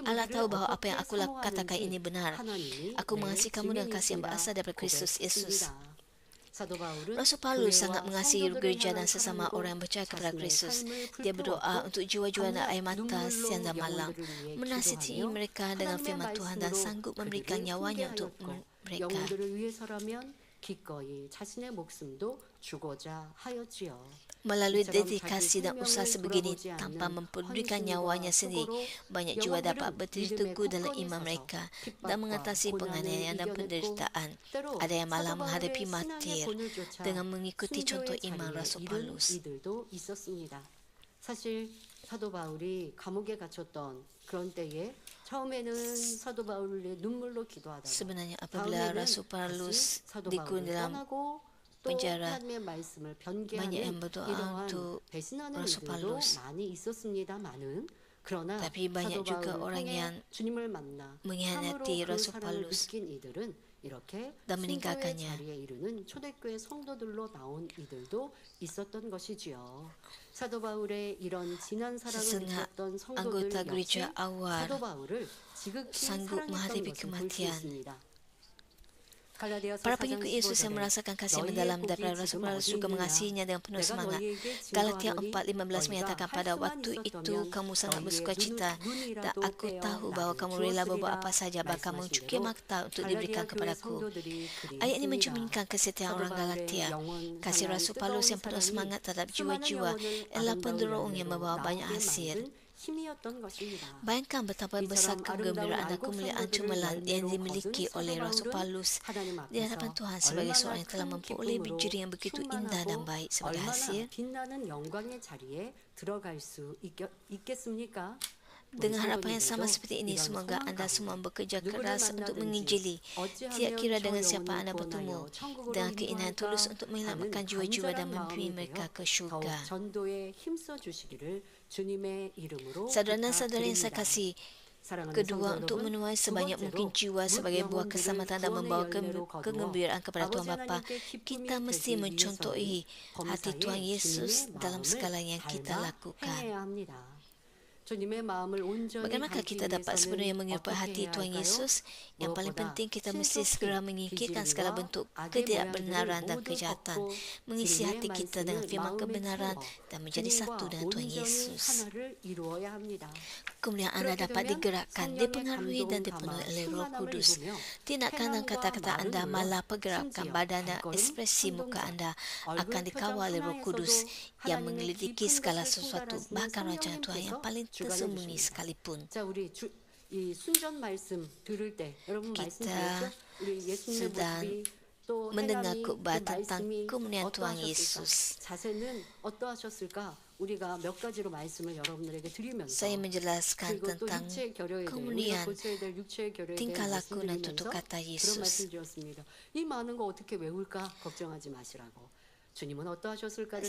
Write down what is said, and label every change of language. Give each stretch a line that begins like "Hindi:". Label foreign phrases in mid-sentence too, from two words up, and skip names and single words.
Malay: Allah tahu bahawa apa yang aku katakan ini benar. Aku mengasihi kamu dengan kasih yang berasal daripada Kristus Yesus. Rasul Paulus sangat mengasihi gereja dan sesama orang yang percaya kepada Kristus. Dia berdoa untuk jiwa-jiwa dan air mata siang dan malam, menasihati mereka dengan firman Tuhan dan sanggup memberikan nyawanya untuk mereka.
Korean: 영혼들을 위해서라면 기꺼이 자신의 목숨도 주고자 하였지요.
Malay: Melalui dedikasi dan usaha sebegini tanpa mempedulikan nyawanya sendiri, banyak jiwa dapat berdiri teguh dalam iman mereka dan mengatasi penganiayaan dan penderitaan. Ada yang malah menghadapi mati dengan mengikuti contoh iman Rasul Paulus.
Korean: 사실 사도 바울이 감옥에 갇혔던 그런 때에 처음에는 사도 바울의 눈물로 기도하다가
Malay: Sebenarnya apabila
Korean: 다음에는
Malay: Rasul Paulus
Korean: 다시 사도
Malay: dikurung
Korean: 바울을
Malay: dalam
Korean: 떠나고 또
Malay: penjara,
Korean: 하나님의 말씀을
Malay: banyak
Korean: 변개하는
Malay: yang berdoa
Korean: 이러한
Malay: untuk
Korean: 배신하는
Malay: Rasul
Korean: 이들도
Malay: Paulus.
Korean: 많이 있었습니다만은 그러나
Malay: Tapi banyak
Korean: 사도
Malay: juga
Korean: 바울을
Malay: orang
Korean: 통해
Malay: yang
Korean: 주님을 만나 참으로
Malay: mengkhianati
Korean: 그
Malay: Rasul
Korean: 사랑을
Malay: Paulus
Korean: 느낀 이들은 이렇게
Malay: dan
Korean: 순교의
Malay: meninggalkannya.
Korean: 자리에 이르는 초대교회 성도들로 나온 이들도 있었던 것이지요. 사도 바울의 이런 진한 사랑을
Malay: Setengah
Korean: 느꼈던 성도들
Malay: anggota
Korean: 역시
Malay: gereja awal
Korean: 사도 바울을 지극히
Malay: sanggup
Korean: 사랑했던
Malay: menghadapi
Korean: 것을 볼 수
Malay: kematian.
Korean: 있습니다. 갈라디아서
Malay: Para
Korean: 4장
Malay: pengikut Yesus yang
Korean: 15절에
Malay: merasakan kasih
Korean: 너희의
Malay: mendalam
Korean: 복이
Malay: daripada Rasul
Korean: 지금
Malay: Paulus
Korean: 어디
Malay: juga
Korean: 있느냐?
Malay: mengasihinya dengan penuh
Korean: 내가
Malay: semangat.
Korean: 너희에게
Malay: Galatia
Korean: 증거하노니
Malay: 4:15 menyatakan
Korean: 너희가
Malay: pada
Korean: 할 수만
Malay: waktu itu
Korean: 있었다면
Malay: kamu sangat
Korean: 너희의
Malay: bersuka cita dan
Korean: 눈이라도
Malay: aku
Korean: 떼어
Malay: tahu bahawa
Korean: 나를
Malay: kamu rela berbuat apa
Korean: 주었으리라
Malay: saja bahkan
Korean: 말씀하신
Malay: mencuci
Korean: 대로
Malay: mata untuk diberikan
Korean: 갈라디아 교회
Malay: kepadaku.
Korean: 성도들이
Malay: Ayat ini
Korean: 그리했습니다.
Malay: mencerminkan kesetiaan
Korean: 사도
Malay: orang
Korean: 바울의
Malay: Galatia.
Korean: 영원
Malay: Kasih
Korean: 사랑
Malay: Rasul Paulus yang penuh
Korean: 뜨거운
Malay: semangat terhadap
Korean: 사랑이 수많은
Malay: jiwa-jiwa
Korean: 영혼을
Malay: adalah
Korean: 아름다운
Malay: pendorong yang
Korean: 열매로
Malay: membawa banyak
Korean: 나오게
Malay: hasil.
Korean: 만든 힘이었던 것입니다.
Malay: Bayangkan betapa besar
Korean: 이처럼
Malay: kegembiraan
Korean: 아름다운
Malay: dan
Korean: 안국
Malay: kemuliaan
Korean: 성도들을
Malay: cemerlang yang
Korean: 열매로
Malay: dimiliki
Korean: 거둔
Malay: oleh
Korean: 사도
Malay: Rasul
Korean: 바울은
Malay: Paulus
Korean: 하나님
Malay: di hadapan
Korean: 앞에서
Malay: Tuhan sebagai
Korean: 얼마나
Malay: seorang yang telah
Korean: 큰
Malay: memperolehi
Korean: 기쁨으로
Malay: ciri yang begitu indah dan
Korean: 충만하고
Malay: baik sebagai
Korean: 얼마나
Malay: hasil.
Korean: 빛나는 영광의 자리에 들어갈 수 있겠습니까? 우리
Malay: Dengan harapan yang sama
Korean: 성도들도
Malay: seperti ini,
Korean: 이런
Malay: semoga
Korean: 소망
Malay: anda
Korean: 가운데
Malay: semua bekerja
Korean: 누구를
Malay: keras untuk
Korean: 만나든지
Malay: menginjili. Tidak
Korean: 어찌하면
Malay: kira
Korean: 저
Malay: dengan siapa
Korean: 영혼을
Malay: anda bertemu,
Korean: 구원하여 천국으로
Malay: dengan keinginan tulus
Korean: 인도할까
Malay: untuk menyelamatkan
Korean: 하는
Malay: jiwa-jiwa dan
Korean: 간절한
Malay: membimbing
Korean: 마음이
Malay: mereka
Korean: 되어
Malay: ke
Korean: 더욱
Malay: syurga.
Korean: 전도에 힘써 주시기를 주님의 이름으로
Malay: Saudara dan saudara yang saya
Korean: 부탁드립니다.
Malay: kasih,
Korean: 사랑하는
Malay: kedua
Korean: 성도
Malay: untuk
Korean: 여러분,
Malay: menuai
Korean: 두
Malay: sebanyak
Korean: 번째로
Malay: mungkin jiwa
Korean: 묻
Malay: sebagai buah
Korean: 영혼들을
Malay: keselamatan dan
Korean: 구원의
Malay: membawa
Korean: 열매로 거두어
Malay: kegembiraan kepada Tuhan
Korean: 아버지
Malay: Bapa.
Korean: 하나님께 기쁨이
Malay: Kita mesti
Korean: 되기
Malay: mencontohi
Korean: 위해서는
Malay: hati Tuhan
Korean: 범사에
Malay: Yesus
Korean: 주님의
Malay: dalam
Korean: 마음을
Malay: segala yang kita
Korean: 닮아
Malay: lakukan.
Korean: 행해야 합니다. 주님의 마음을 온전히
Malay: Bagaimana
Korean: 담기
Malay: kita dapat sepenuhnya
Korean: 위해서는
Malay: menyerupai
Korean: 어떻게
Malay: hati
Korean: 해야
Malay: Tuhan
Korean: 할까요?
Malay: Yesus? Yang paling
Korean: 무엇보다
Malay: penting kita mesti
Korean: 신속히
Malay: segera menyingkirkan segala
Korean: 비질리와
Malay: bentuk
Korean: 악의
Malay: ketidakbenaran
Korean: 모양들을
Malay: dan
Korean: 모두
Malay: kejahatan,
Korean: 벗고
Malay: mengisi
Korean: 진리의
Malay: hati kita dengan
Korean: 말씀을
Malay: firman
Korean: 마음에
Malay: kebenaran
Korean: 채워
Malay: dan menjadi satu
Korean: 주님과
Malay: dengan Tuhan
Korean: 온전히
Malay: Yesus.
Korean: 하나를 이루어야 합니다.
Malay: Kemuliaan anda
Korean: 그렇게
Malay: dapat
Korean: 되면
Malay: digerakkan,
Korean: 성령의
Malay: dipengaruhi dan
Korean: 감동을
Malay: dipenuhi
Korean: 담아
Malay: oleh Roh
Korean: 충만함을
Malay: Kudus.
Korean: 입으며
Malay: Tindakan dan
Korean: 행함과
Malay: kata-kata
Korean: 말은
Malay: anda
Korean: 물론
Malay: malah pergerakan
Korean: 심지어
Malay: badan dan
Korean: 발걸음,
Malay: ekspresi muka
Korean: 행동자,
Malay: anda
Korean: 얼굴
Malay: akan dikawal oleh Roh
Korean: 표정
Malay: Kudus
Korean: 하나에서도
Malay: yang
Korean: 하나님의
Malay: menyelidiki
Korean: 깊은
Malay: segala
Korean: 것을
Malay: sesuatu,
Korean: 통달하시는
Malay: bahkan rencana Tuhan yang
Korean: 성령님께서
Malay: paling
Korean: 주관해
Malay: tersembunyi
Korean: 주십니다.
Malay: sekalipun.
Korean: 자, 우리 이 순전 말씀 들을 때 여러분
Malay: Kita
Korean: 말씀드렸죠? 우리 예수님의
Malay: sedang
Korean: 모습이 또
Malay: mendengar
Korean: 행함이 그
Malay: khotbah tentang
Korean: 말씀이
Malay: kemuliaan Tuhan
Korean: 어떠하셨을까?
Malay: Yesus.
Korean: 자세는 어떠하셨을까? 우리가 몇 가지로 말씀을 여러분들에게 드리면서
Malay: Saya menjelaskan
Korean: 그리고 또
Malay: tentang
Korean: 육체의 결여에 대해 우리가
Malay: kemuliaan
Korean: 고쳐야 될 육체의 결여에 대해
Malay: tingkah laku dan
Korean: 말씀드리면서
Malay: tutur kata
Korean: 그런
Malay: Yesus.
Korean: 말씀드렸습니다. 이 많은 거 어떻게 외울까 걱정하지 마시라고. 주님은 어떠하셨을까를